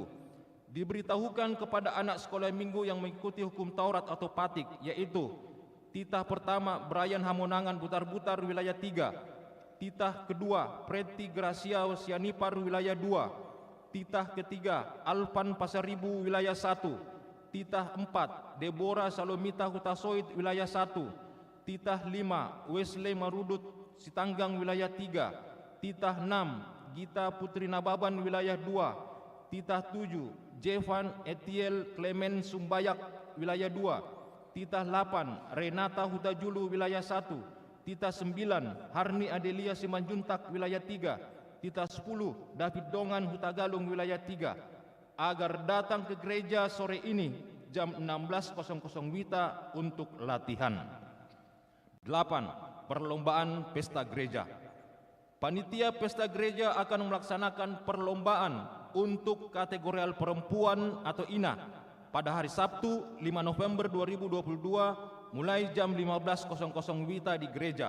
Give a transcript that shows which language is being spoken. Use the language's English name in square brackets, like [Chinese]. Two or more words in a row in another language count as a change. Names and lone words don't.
[Indonesian] Diberitahukan kepada anak sekolah minggu yang mengikuti hukum Taurat atau patik, yaitu titah pertama Brian Hamonangan Butar-Butar wilayah 3, titah kedua Preti Gracia Sianipar wilayah 2, titah ketiga Alpan Pasaribu wilayah 1, titah 4 Deborah Salomita Hutasoid wilayah 1, titah 5 Wesley Marudut Sitanggang wilayah 3, titah 6 Gita Putri Nababan wilayah 2, titah 7 Jevan Etiel Clement Sumbayak wilayah 2, titah 8 Renata Hutajulu wilayah 1, titah 9 Harni Adelia Simanjuntak wilayah 3, titah 10 David Dongan Hutagalung wilayah 3, agar datang ke gereja sore ini jam 16.00 WITA untuk latihan. 8. Perlombaan pesta gereja. Panitia pesta gereja akan melaksanakan perlombaan untuk kategorial perempuan atau Ina pada hari Sabtu 5 November 2022 mulai jam 15.00 WITA di gereja.